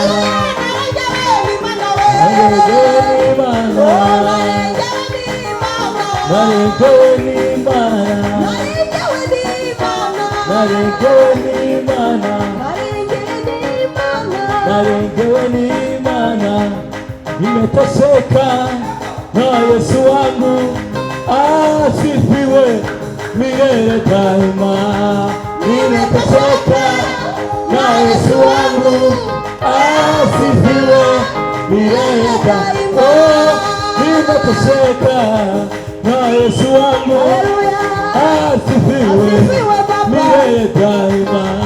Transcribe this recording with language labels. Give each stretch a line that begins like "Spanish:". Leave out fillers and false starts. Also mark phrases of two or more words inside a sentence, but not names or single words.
Rundi: narengewe n'Imana, narengewe n'Imana, narengewe n'Imana, narengewe n'Imana,
Swahili: nimeteseka na Yesu wangu asifiwe milele daima. Nimeteseka na Yesu wangu asifiwe milele daima. Nimeteseka na Yesu wangu asifiwe milele daima.